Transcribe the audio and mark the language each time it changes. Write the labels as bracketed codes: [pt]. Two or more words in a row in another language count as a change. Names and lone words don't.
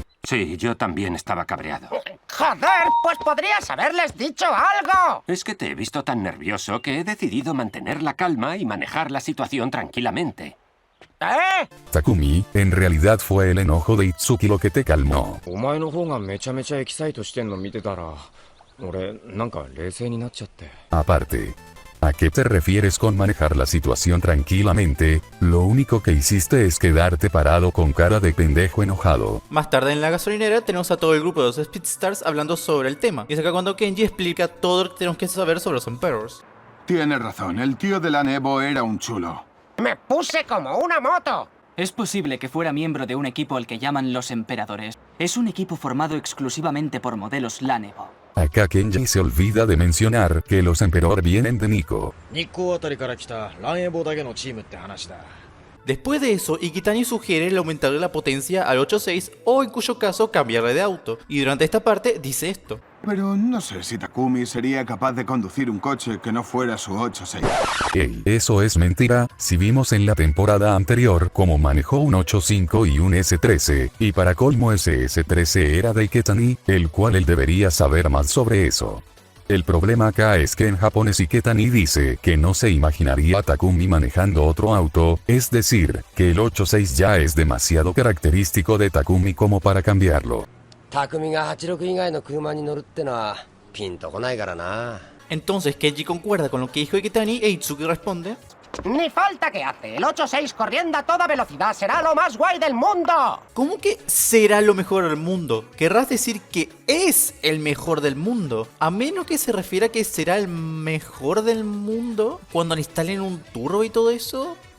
[es] Sí, yo también estaba cabreado. ¡Joder! Pues podrías haberles dicho algo. Es que te he visto tan nervioso que he decidido mantener la calma y manejar la situación tranquilamente. Takumi, en realidad fue el enojo de Itsuki lo que te calmó. [ja] お前の方がめちゃめちゃエキサイトしてんの見てたら、俺なんか冷静になっちゃって。 [es] Aparte, ¿a qué te refieres con manejar la situación tranquilamente? Lo único que hiciste es quedarte parado con cara de pendejo enojado. Más tarde en la gasolinera tenemos a todo el grupo de los Speedstars hablando sobre el tema. Y es acá cuando Kenji explica todo lo que tenemos que saber sobre los Emperors. Tienes razón, el tío de la Nebo era un chulo. ¡Me puse como una moto! Es posible que fuera miembro de un equipo al que llaman los Emperadores. Es un equipo formado exclusivamente por modelos LANEBO. Acá Kenji se olvida de mencionar que los Emperor vienen de Nico. [ja] 日光あたりから来たランエボだけのチームって話だ。 [es] Después de eso, Ikitani sugiere el aumentarle la potencia al 8.6 o en cuyo caso cambiarle de auto. Y durante esta parte dice esto. Pero no sé si Takumi sería capaz de conducir un coche que no fuera su 8.6. Ey, eso es mentira, si vimos en la temporada anterior cómo manejó un 8.5 y un S13, y para colmo ese S13 era de Iketani, el cual él debería saber más sobre eso. El problema acá es que en japonés Iketani dice que no se imaginaría a Takumi manejando otro auto, es decir, que el 8.6 ya es demasiado característico de Takumi como para cambiarlo. [ja] 匠が86以外の車に乗るってのはピンとこないからな。 [es] Entonces Kenji concuerda con lo que dijo Ikitani e Itsuki responde. Ni falta que hace. El 8.6 corriendo a toda velocidad será lo más guay del mundo. ¿Cómo que será lo mejor del mundo? Querrás decir que es el mejor del mundo. A menos que se refiera a que será el mejor del mundo cuando le instalen un turbo y todo eso.